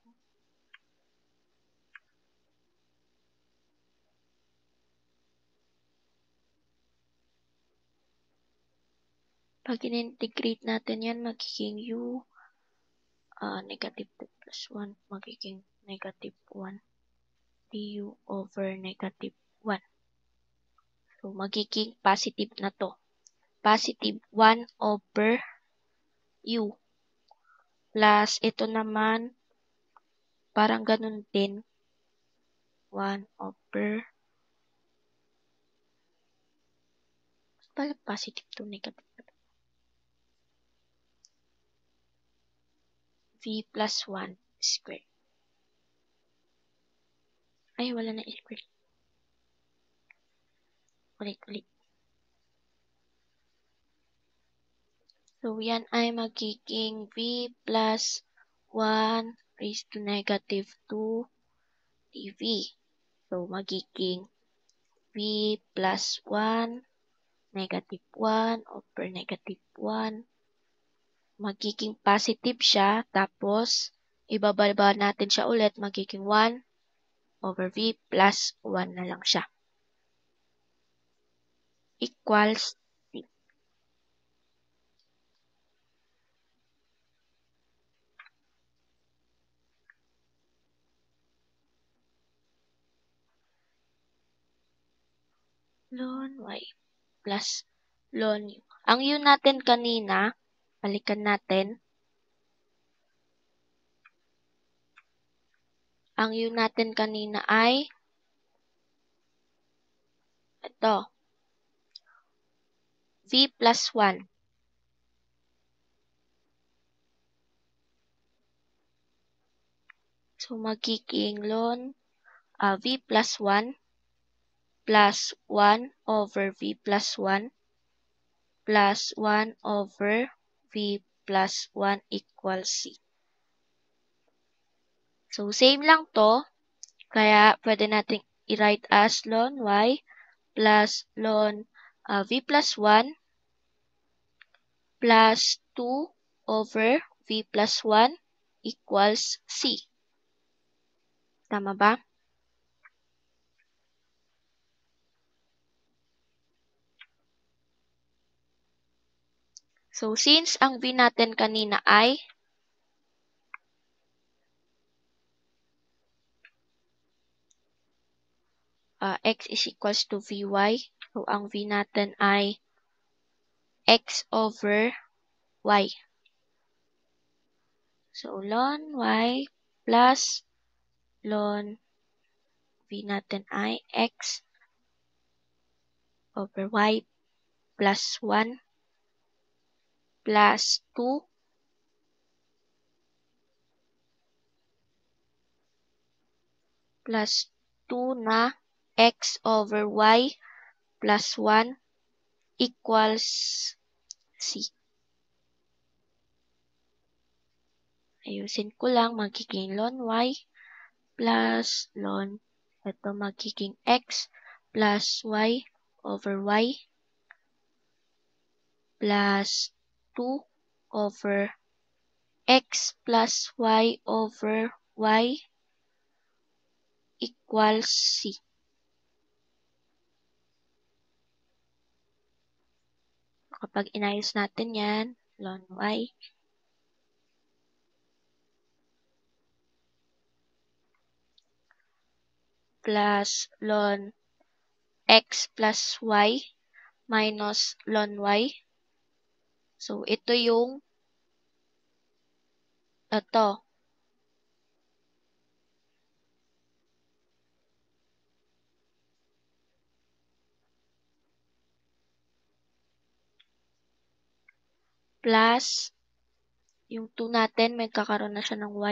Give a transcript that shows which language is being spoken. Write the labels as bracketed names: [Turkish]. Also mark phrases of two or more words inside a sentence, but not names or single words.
[Filipino] Pag in-integrate natin yan, magiging [English] u negative 2 plus 1, magiging negative 1 du over negative 1. [Filipino] So, magiging positive na to. [English] Positive 1 over u. Plus, [Filipino] ito naman, parang ganun din. [English] 1 over, parang positive to negative. V plus 1 squared. [Filipino] Ay, wala na squared. Ulit. So, yan ay magiging [English] V plus 1 raised to negative 2 dV. So, magiging V plus 1 negative 1 over negative 1. [Filipino] Magiging positive siya. Tapos, ibababa natin siya ulit. Magiging 1 [English] over V plus [Filipino] 1 na lang siya. [English] equals C. Ln y plus ln u. [Filipino] Ang u natin kanina, balikan natin. Ang u natin kanina ay ito, [English] v plus 1. So, magiging ln v plus 1 plus 1 over v plus 1 plus 1 over v plus 1 equals c. So, same [Filipino] lang to. Kaya, pwede natin i-write [English] as ln y plus ln v plus 1 plus 2 over v plus 1 equals c. [Filipino] Tama ba? [English] So, since [Filipino] ang v natin kanina ay [English] x is equals to vy, so [Filipino] ang v natin ay [English] x over y. So, ln y plus ln v [Filipino] natin ay [English] x over y plus 1 plus 2 plus 2 na x over y plus 1 equals c. [Filipino] Ayusin ko lang, magiging [English] ln y plus ln, [Filipino] ito magiging [English] x plus y over y plus 2 over x plus y over y equals c. [Filipino] Kapag inayos natin yan, [English] ln y plus ln x plus y minus ln y. [Filipino] So, ito yung ito. Plus, yung 2 natin, may kakaroon na siya ng y.